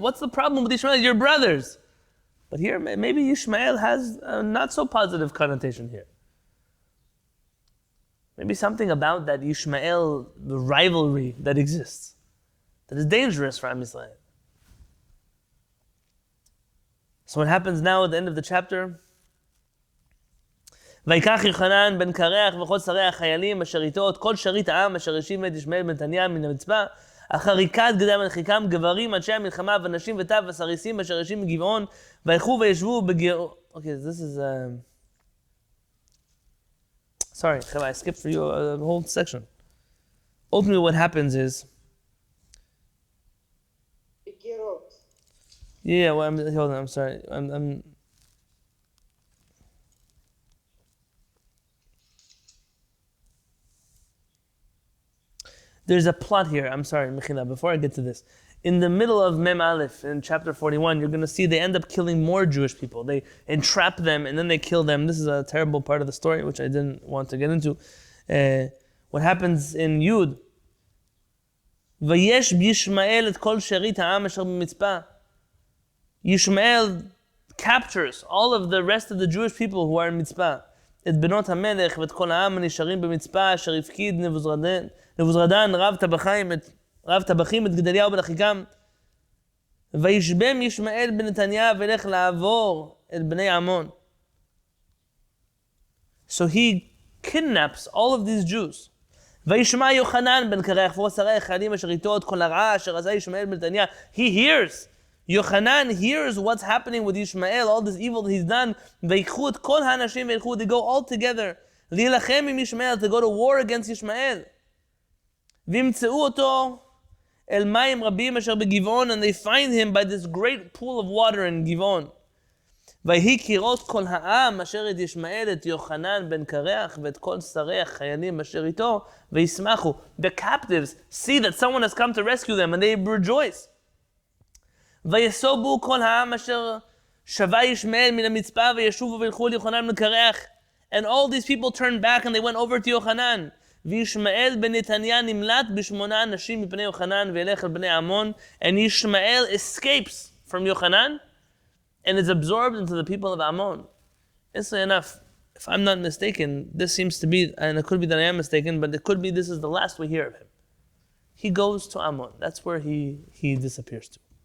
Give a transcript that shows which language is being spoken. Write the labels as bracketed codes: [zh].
[en] What's the problem with Yishmael? You're brothers. But here, maybe Yishmael has a not so positive connotation here. Maybe something about that Yishmael, the rivalry that exists, that is dangerous for Am Yisrael. So what happens now at the end of the chapter? [he] ויקח יוחנן בן קרח וכל שרי החיילים אשר איתו את כל שריט העם אשר השיב את ישמעאל בן נתניה מן המצפה אחר הכת גדליה בן אחיקם גברים אנשי המלחמה ונשים וטף וסריסים אשר השיב מגבעון וילכו וישבו בגבעון. [en] Okay, this is sorry, I skipped for you a whole section. Ultimately what happens is yeah, well, hold on, I'm sorry. There's a plot here. I'm sorry, Mechila, before I get to this. In the middle of Mem Aleph, in chapter 41, you're going to see they end up killing more Jewish people. They entrap them and then they kill them. This is a terrible part of the story, which I didn't want to get into. What happens in Yud? [he] ויש בישמעאל את כל שארית העם אשר במצפה. [en] Yishmael captures all of the rest of the Jewish people who are in Mitzpah. [he] את בנות המלך ואת כל העם הנשארים במצפה אשר הפקיד נבוזרדן רב טבחים את גדליהו בן אחיקם. וישבם ישמעאל בן נתניה וילך לעבור את בני עמון. [en] So he kidnaps all of these Jews. [he] וישמע יוחנן בן קרח וכל שרי החיילים אשר איתו את כל הרעה אשר עשה ישמעאל בן נתניה. [en] He hears. Yochanan hears what's happening with Yishmael, all this evil that he's done. [he] ויקחו את כל האנשים וילכו, [en] they go all together. [he] להילחם עם ישמעאל, [en] to go to war against Yishmael. [he] וימצאו אותו אל מים רבים אשר בגבעון, [en] and they find him by this great pool of water in גבעון. [he] ויהי כראות כל העם אשר את ישמעאל את יוחנן בן קרח ואת כל שרי החיילים אשר איתו וישמחו. [en] The captives see that someone has come to rescue them and they rejoice. [he] ויסובו כל העם אשר שבה ישמעאל מן המצפה וישובו וילכו ליוחנן בן קרח. [en] And all these people turned back and they went over to יוחנן. [he] וישמעאל בן נתניה נמלט בשמונה אנשים מפני יוחנן וילך אל בני עמון. [en] And Yishmael escapes from Yochanan and is absorbed into the people of Ammon. Interestingly enough, if I'm not mistaken, this seems to be, and it could be that I am mistaken, but it could be this is the last we hear of him. He goes to Ammon. That's where he disappears to.